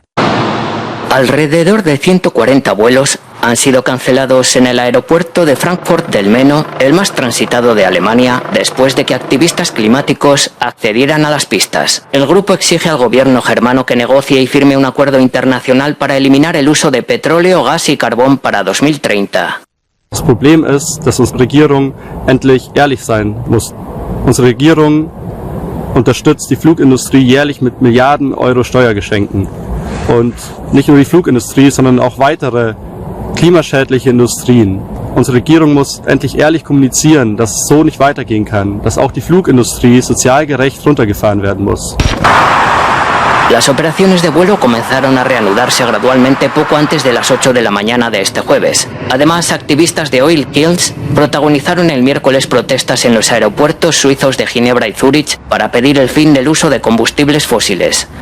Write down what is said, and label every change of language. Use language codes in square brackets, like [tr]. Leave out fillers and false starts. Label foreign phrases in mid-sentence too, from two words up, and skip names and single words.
[es] Alrededor de 140 vuelos han sido cancelados en el aeropuerto de Frankfurt del Meno, el más transitado de Alemania, después de que activistas climáticos accedieran a las pistas. El grupo exige al gobierno germano que negocie y firme un acuerdo internacional para eliminar el uso de petróleo, gas y carbón para 2030. [de] Das Problem ist, dass unsere Regierung endlich ehrlich sein muss. Unsere Regierung unterstützt die Flugindustrie jährlich mit Milliarden Euro Steuergeschenken. Und nicht nur die Flugindustrie, sondern auch weitere klimaschädliche Industrien. Unsere Regierung muss endlich ehrlich kommunizieren, dass es so nicht weitergehen kann, dass auch die Flugindustrie sozial gerecht runtergefahren werden muss. [es] Las operaciones de vuelo comenzaron a reanudarse gradualmente poco antes de las 8 de la mañana de este jueves. Además, activistas de Oil Kills protagonizaron el miércoles protestas en los aeropuertos suizos de Ginebra y Zúrich para pedir el fin del uso de combustibles fósiles.